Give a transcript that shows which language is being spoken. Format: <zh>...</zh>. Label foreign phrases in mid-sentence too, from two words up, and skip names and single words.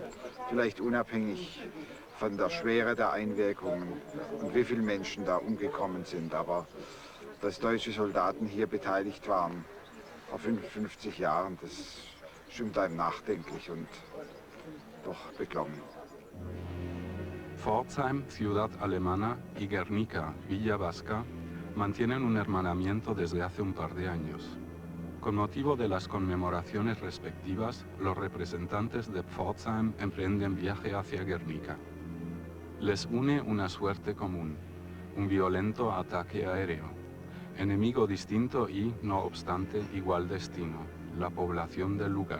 <de>Vielleicht unabhängig von der Schwere der Einwirkungen und wie viele Menschen da umgekommen sind, aber dass deutsche Soldaten hier beteiligt waren vor 55 Jahren, das stimmt einem nachdenklich und doch beklommen.</de> <es>Pforzheim, ciudad alemana, y Guernica, villa vasca, mantienen un hermanamiento desde hace un par de años. Con motivo de las conmemoraciones respectivas, los representantes de Pforzheim emprenden viaje hacia Guernica. Les une una suerte común, un violento ataque aéreo, enemigo distinto y, no obstante, igual destino, la población del lugar.</es>